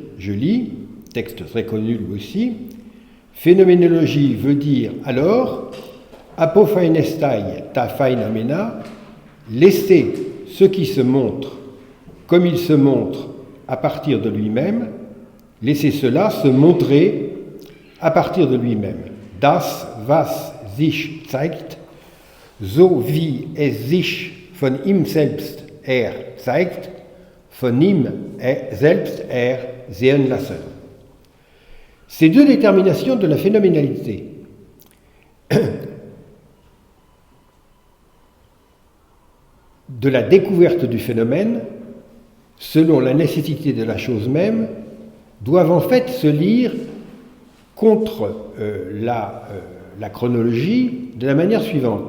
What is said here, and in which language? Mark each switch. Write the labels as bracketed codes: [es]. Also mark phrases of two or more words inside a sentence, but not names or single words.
[fr] Je lis, texte très connu lui aussi, phénoménologie veut dire alors [el] ἀποφαίνεσθαι τὰ φαινόμενα, [fr] laisser ce qui se montre comme il se montre à partir de lui-même, laisser cela se montrer à partir de lui-même. [de] Das, was sich zeigt, so wie es sich von ihm selbst zeigt, von ihm selbst sehen lassen. [fr] Ces deux déterminations de la phénoménalité de la découverte du phénomène, selon la nécessité de la chose même, doivent en fait se lire contre la chronologie de la manière suivante.